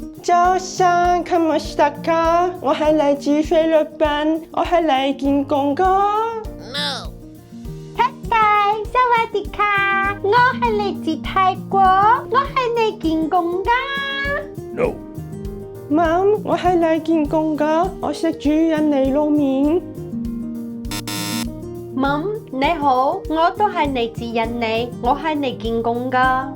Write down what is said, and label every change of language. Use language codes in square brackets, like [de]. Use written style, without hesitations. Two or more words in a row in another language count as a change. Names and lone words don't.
[en] 早上 ，come on， [yue] 我係嚟自菲律賓，我係嚟見公哥。 No。 [th] สวัสดีค่ะ [yue] 我係嚟自泰國，我係嚟見公噶。 No。媽，我係嚟見公噶，我識煮印尼撈麵。媽，你好，我都係嚟自印尼，我係嚟見公噶。